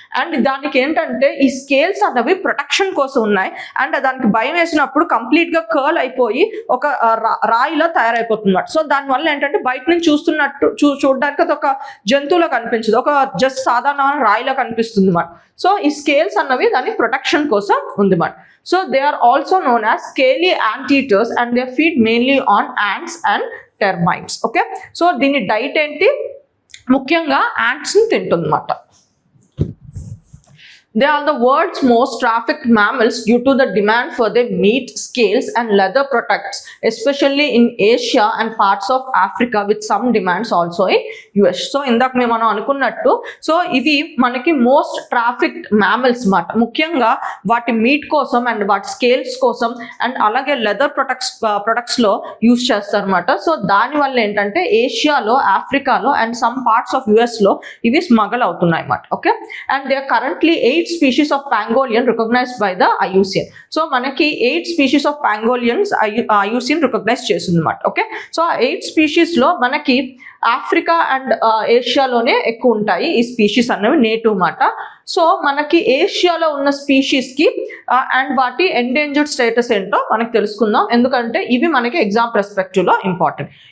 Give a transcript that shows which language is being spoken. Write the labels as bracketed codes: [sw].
[te] And దానికి ఏంటంటే ఈ స్కేల్స్ అన్నవి ప్రొటెక్షన్ కోసం ఉన్నాయి, అండ్ దానికి భయం వేసినప్పుడు కంప్లీట్ గా కర్ల్ అయిపోయి ఒక రాయిలో తయారైపోతుంది అన్నమాట. సో దానివల్ల ఏంటంటే బయట నుంచి చూడడానికి అది ఒక జంతువులో కనిపించదు, ఒక జస్ట్ సాధారణమైన రాయిలో కనిపిస్తుంది అన్నమాట. సో ఈ స్కేల్స్ అన్నవి దాని ప్రొటెక్షన్ కోసం ఉంది అన్నమాట. [en] So they are also known as scaly anteaters and they feed mainly on ants and termites. [te] Okay, so దీని డైట్ ఏంటి? ముఖ్యంగా ants ని తింటుందన్నమాట. [en] They are the world's most trafficked mammals due to the demand for their meat, scales and leather products, especially in Asia and parts of Africa, with some demands also in US. [te] So ఇందాక మనం అనుకున్నట్టు so ఇవి మనకి most trafficked mammals మాట. ముఖ్యంగా వాటి meet కోసం and వాటి స్కేల్స్ కోసం అండ్ అలాగే లెదర్ ప్రొడక్ట్స్ లో యూజ్ చేస్తారన్నమాట. సో దానివల్ల ఏంటంటే ఏషియాలో, ఆఫ్రికాలో and [en] some parts of US [te] లో ఇవి స్మగల్ అవుతున్నాయి అన్నమాట. [en] Okay, and they are currently 8 species of pangolin recognized by the IUCN. [te] So మనకి 8 species of pangolins IUCN recognise చేస్తుంది అన్నమాట. ఓకే, సో 8 species లో మనకి ఆఫ్రికా అండ్ ఏషియాలోనే ఎక్కువ ఉంటాయి ఈ స్పీషీస్ అనేవి, నేటివ్ మాట. సో మనకి ఏషియాలో ఉన్న స్పీషీస్ కి అండ్ వాటి ఎండేంజర్డ్ స్టేటస్ ఏంటో మనకి తెలుసుకుందాం, ఎందుకంటే ఇవి మనకి ఎగ్జామ్ పర్స్పెక్టివ్ లో ఇంపార్టెంట్.